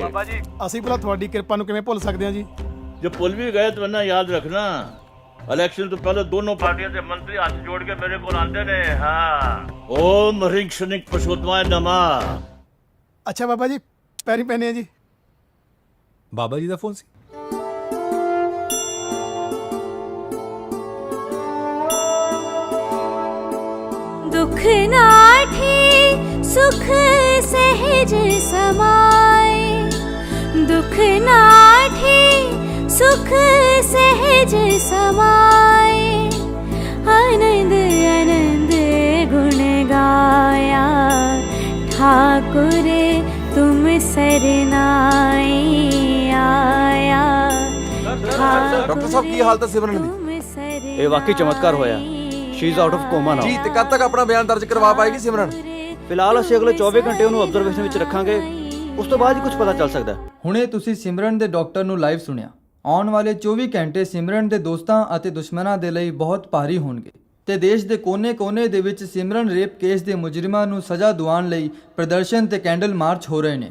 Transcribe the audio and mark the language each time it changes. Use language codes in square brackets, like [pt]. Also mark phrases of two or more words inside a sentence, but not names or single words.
[pa] ਬਾਬਾ ਜੀ ਅਸੀਂ ਭਲਾ ਤੁਹਾਡੀ ਕਿਰਪਾ ਨੂੰ ਕਿਵੇਂ ਭੁੱਲ ਸਕਦੇ ਹਾਂ ਜੀ? ਜੇ ਭੁੱਲ ਵੀ ਗਏ ਤਾਂ ਨਾ ਯਾਦ ਰੱਖਣਾ ਇਲੈਕਸ਼ਨ ਤੋਂ ਪਹਿਲੇ ਦੋਨੋਂ ਪਾਰਟੀਆਂ ਦੇ ਮੰਤਰੀ ਹੱਥ ਜੋੜ ਕੇ ਮੇਰੇ ਕੋਲ ਆਉਂਦੇ ਨੇ। ਹਾਂ ਓਮ ਰਿੰਗ ਸ਼ਨਿਕ ਪਸ਼ੋਤਮਾਏ ਨਮਾ। ਅੱਛਾ ਬਾਬਾ ਜੀ ਪੈਰੀ ਪੈਨੇ ਆ ਜੀ। ਬਾਬਾ ਜੀ ਦਾ ਫੋਨ ਸੀ। ਦੁਖ ਨਾਠੀ ਸੁਖ ਸਹਜ ਸਮਾਏ, ਦੁਖ ਨਾਠੀ ਸੁਖ ਸਹਜ ਸਮਾਏ, ਆਨੰਦ ਆਨੰਦ ਗੁਣ ਗਾਇਆ, ਠਾਕੁਰ ਤੁਮ ਸਰਣਾਏ ਆਇਆ। ਡਾਕਟਰ ਸਾਹਿਬ ਕੀ ਹਾਲਤ ਹੈ ਸਿਮਰਨ ਦੀ? ਇਹ ਵਾਕਈ ਚਮਤਕਾਰ ਹੋਇਆ। [en] she is out of coma now. [pa] ਜੀ ਤੇ ਕਦ ਤੱਕ ਆਪਣਾ ਬਿਆਨ ਦਰਜ ਕਰਵਾ ਪਾਏਗੀ ਸਿਮਰਨ? ਫਿਲਹਾਲ ਅਸੀਂ ਅਗਲੇ 24 ਘੰਟੇ ਉਹਨੂੰ ਆਬਜ਼ਰਵੇਸ਼ਨ ਵਿੱਚ ਰੱਖਾਂਗੇ, ਉਸ ਤੋਂ ਬਾਅਦ ਹੀ ਕੁਝ ਪਤਾ ਚੱਲ ਸਕਦਾ। ਹੁਣੇ ਤੁਸੀਂ ਸਿਮਰਨ ਦੇ ਡਾਕਟਰ ਨੂੰ ਲਾਈਵ ਸੁਣਿਆ। ਆਉਣ ਵਾਲੇ 24 ਘੰਟੇ ਸਿਮਰਨ ਦੇ ਦੋਸਤਾਂ ਅਤੇ ਦੁਸ਼ਮਣਾਂ ਦੇ ਲਈ ਬਹੁਤ ਭਾਰੀ ਹੋਣਗੇ ਤੇ ਦੇਸ਼ ਦੇ ਕੋਨੇ-ਕੋਨੇ ਦੇ ਵਿੱਚ ਸਿਮਰਨ [en] rape case [pa] ਦੇ ਮੁਜਰਮਾਂ ਨੂੰ ਸਜ਼ਾ ਦਿਵਾਉਣ ਲਈ ਪ੍ਰਦਰਸ਼ਨ ਤੇ [en] candle march [pa] ਹੋ ਰਹੇ ਨੇ।